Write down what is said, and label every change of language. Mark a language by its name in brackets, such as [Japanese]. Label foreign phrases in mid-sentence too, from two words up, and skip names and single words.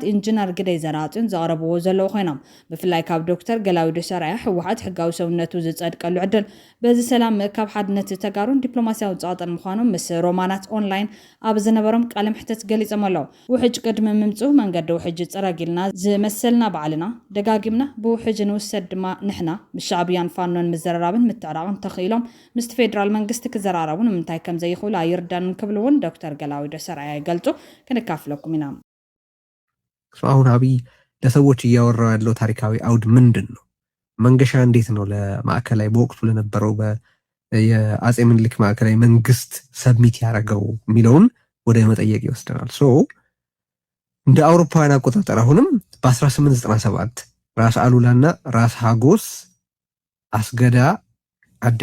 [Tigrinya] ኢንጂነር ግደይ ዘራጽዮን ዘቕረብዎ ዘለዉ ኮይኖም ብፍላይ ካብ ዶክተር ገላውዲ ሰራያ ሕወሓት ሕጋዊ ሰውነቱ ዝጸድቀሉ ዕድል በዚ ሰላም ምእካብ ሓድነት ተጋሩን ዲፕሎማስያዊ ጸቕጠን ምዃኖም ምስ ሮማናት ኦንላይን ኣብ ዝነበሮም ቃለ ምሕተት ገሊጾም ኣለዉ ውሕጅ ቅድሚ ምምጽኡ መንገዲ ውሕጅ ጽረጊልና ዝመሰልና ባዕልና ደጋጊምና ብውሕጅ ንውሰድ ድማ ንሕና ምስ ሻዕብያን ፋኖን ምዝረራብን ምትዕራቕን ተኽኢሎም ምስ ፌደራል መንግስቲ ክዘራረቡ ንምንታይ ከም ዘይኽእሉ ኣይርዳንን ክብሉ እውን ዶክተር ገላውዲ ሰራያ ይገልጹ ክንካፍለኩም ኢና [Amharic] አሁን አብይ ለሰዎች እያወራው ያለው ታሪካዊ አውድ ምንድን ነው? መንገሻ እንዴት ነው ለማዕከላዊ በወቅቱ ለነበረው የአጼ ምኒልክ ማዕከላዊ መንግስት ሰብሚት ያደረገው የሚለውን ወደ መጠየቅ ይወስደናል። እንደ አውሮፓውያን አቆጣጠር አሁንም በ1897 ራስ አሉላና ራስ ሀጎስ አስገዳ አዲ